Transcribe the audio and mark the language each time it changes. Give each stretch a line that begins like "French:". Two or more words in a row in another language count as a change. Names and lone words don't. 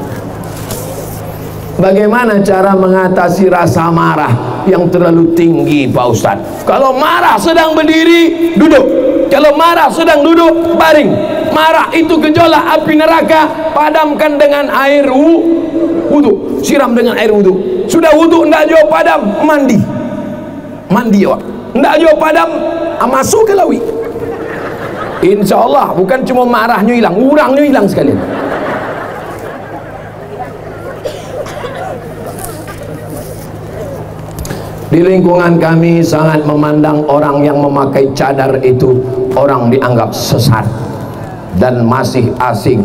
Indonesian: Bagaimana cara mengatasi rasa marah yang terlalu tinggi Pak Ustaz? Kalau marah sedang berdiri, duduk. Kalau marah sedang duduk, baring. Marah itu gejolak api neraka, padamkan dengan air wudu. Siram dengan air wudu. Sudah wudu
Minangkabau: ndak jauh padam,
Indonesian: mandi.
Minangkabau: Mandi awak. Ndak jauh padam, masuk ke lawi.
Indonesian: Insya Allah bukan cuma marahnya hilang, urangnya hilang sekalian. Di lingkungan kami sangat memandang orang yang memakai cadar itu orang dianggap sesat dan masih asing.